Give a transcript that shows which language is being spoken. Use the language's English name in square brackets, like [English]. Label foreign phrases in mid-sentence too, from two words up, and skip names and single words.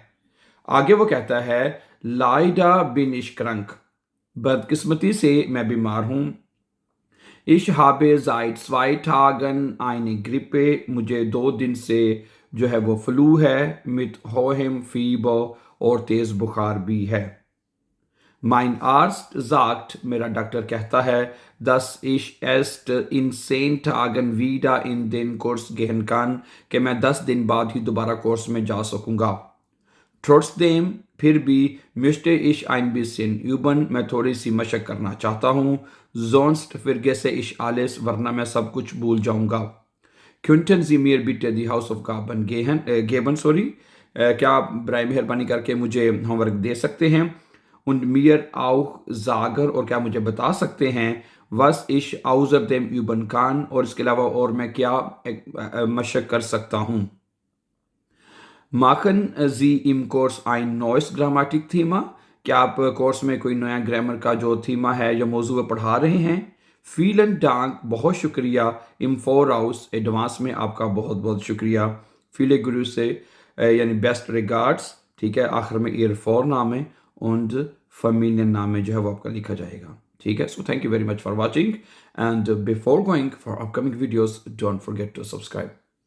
[Hindi] आगे वो कहता है [German] leider bin ich krank, [Hindi] बदकिस्मती से मैं बीमार हूँ। [German] Ich habe seit 2 Tagen eine Grippe, [Hindi] मुझे 2 दिन से जो है वो फ्लू है, [German] mit hohem Fieber [Hindi] और तेज बुखार भी है। [German] Mein Arzt sagt, [Hindi] मेरा डॉक्टर कहता है, [German] dass ich erst in 10 Tagen wieder in den Kurs gehen kann, [Hindi] कि मैं 10 दिन बाद ही दोबारा कोर्स में जा सकूंगा। Trotzdem, फिर भी, [German] möchte ich ein bisschen üben, [Hindi] मैं थोड़ी सी मशक करना चाहता हूँ। [German] Sonst vergesse ich alles, [Hindi] वरना मैं सब कुछ भूल जाऊंगा। [German] Könnten Sie mir bitte die Hausaufgaben geben, [Hindi] क्या आप बराए मेहरबानी करके मुझे होमवर्क दे सकते हैं? [German] Und mir auch sagen, [Hindi] और क्या मुझे बता सकते हैं, [German] was ich außerdem üben kann, [Hindi] और इसके अलावा और मैं क्या मशक कर सकता हूँ। [German] Machen Sie im Kurs ein neues Grammatikthema, [Hindi] क्या आप कोर्स में कोई नया ग्रामर का जो थीमा है या मौजू पढ़ा रहे हैं? [German] Vielen Dank, [Hindi] बहुत शुक्रिया, [German] im Voraus, [Hindi] एडवांस में आपका बहुत बहुत शुक्रिया। [German] viele Grüße, [Hindi] यानी [English] best regards, [Hindi] ठीक है, आखिर में [German] ihr Vorname und Familienname [Hindi] जो है वो आपका लिखा जाएगा, ठीक है। [English] So thank you very much for watching, and before going for upcoming videos don't forget to subscribe.